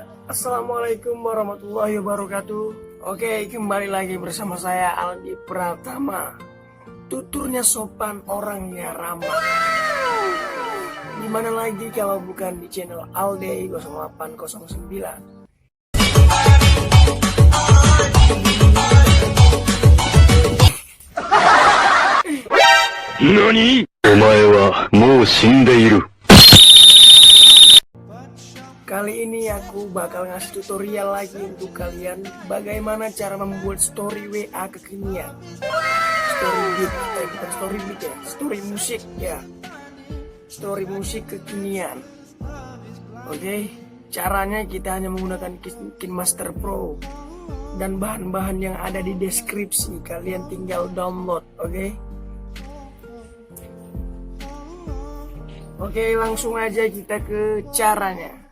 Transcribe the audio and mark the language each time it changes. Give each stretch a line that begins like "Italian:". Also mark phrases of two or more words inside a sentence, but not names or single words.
Arabic: السلام عليكم ورحمة الله وبركاته.
Indonesian: Oke, kembali lagi bersama saya Aldi Pratama, tuturnya sopan, orangnya ramah. Dimana lagi kalau bukan di channel Aldi 0809. NANI?!
Japanese: お前はもう死んでいる。
Indonesian: Kali ini aku bakal ngasih tutorial lagi untuk kalian bagaimana cara membuat story WA kekinian.
English: Story beat,
Indonesian: bukan
English: story beat
Indonesian: ya, story musik ya. Story musik kekinian. Oke, caranya kita hanya menggunakan KineMaster Pro dan bahan-bahan yang ada di deskripsi. Kalian tinggal download, oke? Oke, langsung aja kita ke caranya.